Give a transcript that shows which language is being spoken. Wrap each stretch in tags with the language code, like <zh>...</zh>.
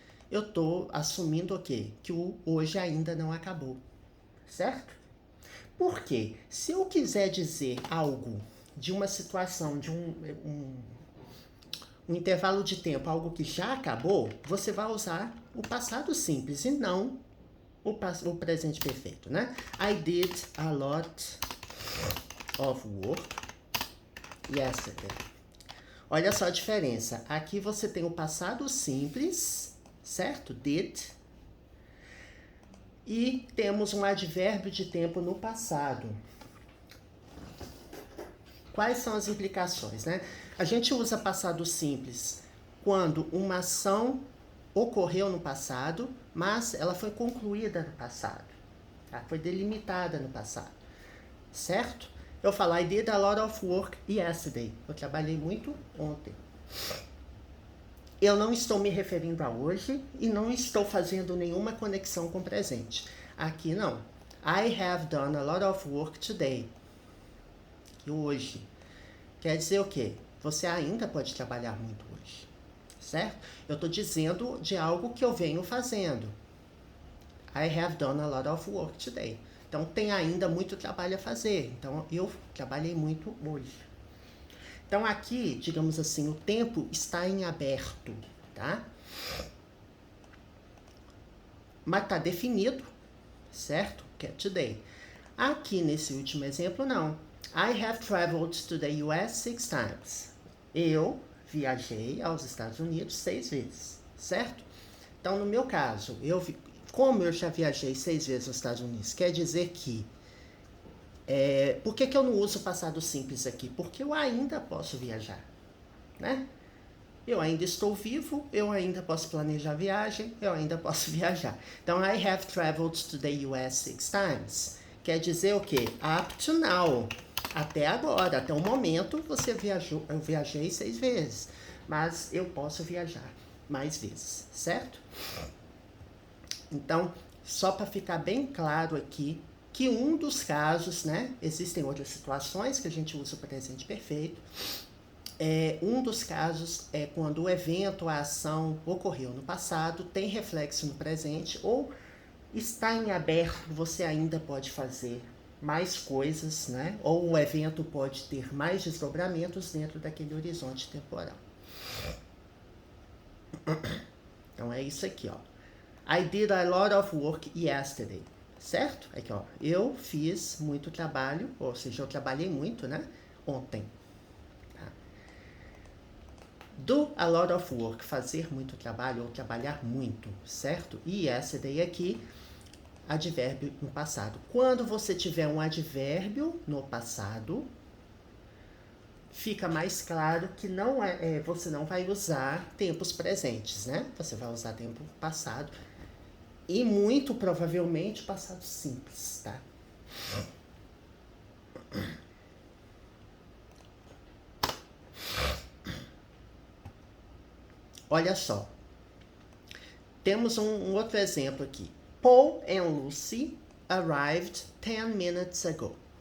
<pt>Eu estou assumindo o quê? Que o hoje ainda não acabou. Certo? Por quê? Se eu quiser dizer algo de uma situação, de um intervalo de tempo, algo que já acabou, você vai usar o passado simples e não o presente perfeito, né?</pt> <en>I did a lot of work yesterday.</en> <pt>Olha só a diferença. Aqui você tem o passado simples, certo? Did. E temos um advérbio de tempo no passado. Quais são as implicações, né? A gente usa passado simples quando uma ação ocorreu no passado, mas ela foi concluída no passado. Tá? Foi delimitada no passado. Certo? Eu falo,</pt> <en>I did a lot of work yesterday.</en> <pt>Eu trabalhei muito ontem. Eu não estou me referindo a hoje e não estou fazendo nenhuma conexão com o presente. Aqui não.</pt> <en>I have done a lot of work today.</en> <pt>E hoje. Quer dizer o quê? Você ainda pode trabalhar muito hoje. Certo? Eu estou dizendo de algo que eu venho fazendo.</pt> <en>I have done a lot of work today.</en> <pt>Então, tem ainda muito trabalho a fazer. Então, eu trabalhei muito hoje. Então, aqui, digamos assim, o tempo está em aberto, tá? Mas está definido, certo? Que é today. Aqui, nesse último exemplo, não.</pt> <en>I have traveled to the US 6 times.</en> <pt>Eu viajei aos Estados Unidos 6 vezes, certo? Então, no meu caso, como eu já viajei 6 vezes aos Estados Unidos, quer dizer que... por que eu não uso o passado simples aqui? Porque eu ainda posso viajar, né? Eu ainda estou vivo, eu ainda posso planejar a viagem, eu ainda posso viajar. Então,</pt> <en>I have traveled to the US 6 times.</en> <pt>Quer dizer o quê?</pt> <en>Up to now.</en> <pt>Até agora, até o momento, eu viajei 6 vezes. Mas eu posso viajar mais vezes, certo? Então, só para ficar bem claro aqui, que um dos casos, né? Existem outras situações que a gente usa o presente perfeito. Um dos casos é quando o evento, a ação ocorreu no passado, tem reflexo no presente ou está em aberto, você ainda pode fazer mais coisas, né? Ou o evento pode ter mais desdobramentos dentro daquele horizonte temporal. Então é isso aqui, ó.</pt> <en>I did a lot of work yesterday.</en> <pt>Certo? Aqui, ó. Eu fiz muito trabalho, ou seja, eu trabalhei muito, né? Ontem. Tá?</pt> <en>Do a lot of work,</en> <pt>fazer muito trabalho ou trabalhar muito, certo? E yesterday aqui, advérbio no passado. Quando você tiver um advérbio no passado, fica mais claro que não você não vai usar tempos presentes, né? Você vai usar tempo passado e muito provavelmente passado simples, tá? Olha só. Temos um outro exemplo aqui.</pt> <en>Paul and Lucy arrived 10 minutes ago.</en>